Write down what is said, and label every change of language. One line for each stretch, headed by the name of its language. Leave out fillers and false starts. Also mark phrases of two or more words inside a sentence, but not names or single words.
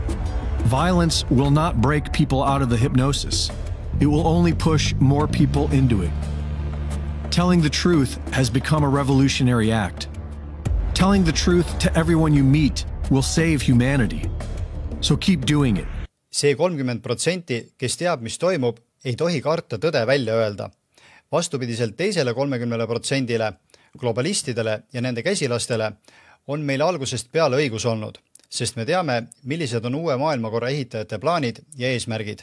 English: Violence will not break people out of the hypnosis. It will only push more people into it. Telling the truth has become a revolutionary act. Telling the truth to everyone you meet will save humanity. So keep doing it.
Estonian: See 30%, kes teab, mis toimub, ei tohi karta tõde välja öelda. Vastupidiselt teisele 30%, globalistidele ja nende käsilastele, on meil algusest peale õigus olnud, sest me teame, millised on uue maailmakorra ehitajate plaanid ja eesmärgid.